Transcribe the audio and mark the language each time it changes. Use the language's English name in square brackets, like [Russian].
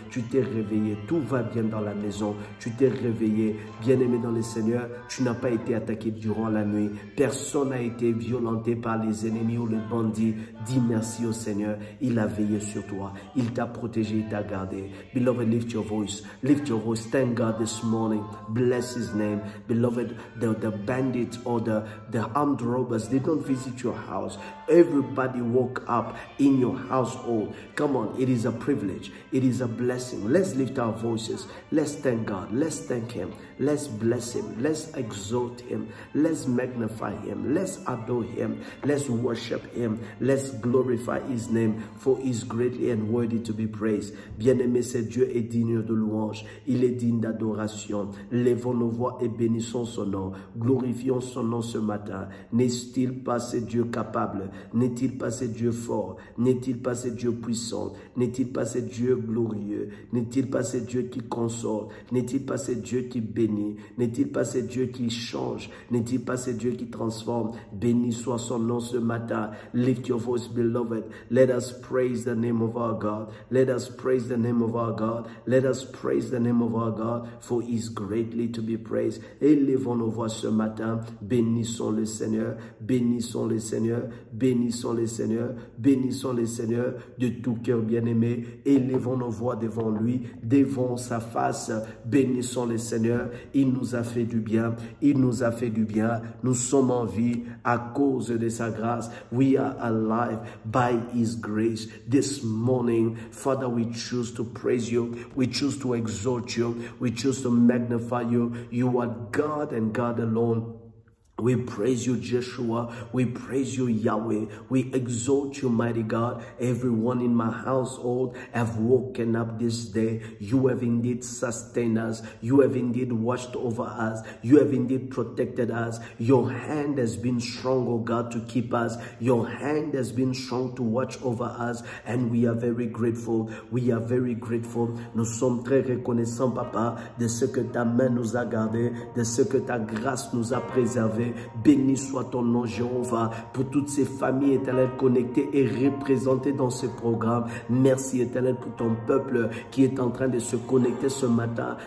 [French] Tu t'es réveillé, tout va bien dans la maison. Tu t'es réveillé, bien-aimé dans le Seigneur. Tu n'as pas été attaqué durant la nuit. Personne n'a été violenté par les ennemis ou les bandits. Dis merci au Seigneur. Il a veillé sur toi. Il t'a protégé, il t'a gardé. [English] Beloved, lift your voice. Lift your voice. Thank God this morning. Bless His name. Beloved, the bandits or the armed robbers, they don't visit your house. Everybody woke up in your household. Come on, it is a privilege. It is a blessing. Let's lift our voices. Let's thank God. Let's thank Him. Let's bless Him. Let's exalt Him. Let's magnify Him. Let's adore Him. Let's worship Him. Let's glorify His name, for He is greatly and worthy to be praised. [French] Bien-aimé, c'est Dieu est digne de louange. Il est digne d'adoration. Levons nos voix et bénissons son nom. Glorifions son nom ce matin. N'est-il pas ce Dieu capable? N'est-il pas ce Dieu fort? N'est-il pas ce Dieu puissant? N'est-il pas ce Dieu glorieux? N'est-il pas ce Dieu qui console? N'est-il pas ce Dieu qui bénit? N'est-il pas ce Dieu qui change? N'est-il pas ce Dieu qui transforme? Béni soit son nom ce matin. [English] Lift your voice, beloved. Let us praise the name of our God. Let us praise the name of our God. Let us praise the name of our God, for He is greatly to be praised. [French] Élevons nos voix ce matin. Bénissons le Seigneur. Bénissons le Seigneur. Bénissons le Seigneur. Bénissons le Seigneur de tout cœur bien-aimé. Élevons nos voix devant lui, devant sa face. Bénissons le Seigneur. Il nous a fait du bien. Il nous a fait du bien. Nous sommes en vie à cause de sa grâce. [English] We are alive by His grace. This morning, Father, we choose to praise you. We choose to exalt you. We choose to magnify you. You are God and God alone. We praise you, Joshua. We praise you, Yahweh. We exalt you, mighty God. Everyone in my household have woken up this day. You have indeed sustained us. You have indeed watched over us. You have indeed protected us. Your hand has been strong, oh God, to keep us. Your hand has been strong to watch over us. And we are very grateful. We are very grateful. [French] Nous sommes très reconnaissants, Papa, de ce que ta main nous a gardés, de ce que ta grâce nous a préservés. Béni soit ton nom, Jéhovah, pour toutes ces familles, éternelles, connectées et représentées dans ce programme. Merci, éternel, pour ton peuple qui est en train de se connecter ce matin.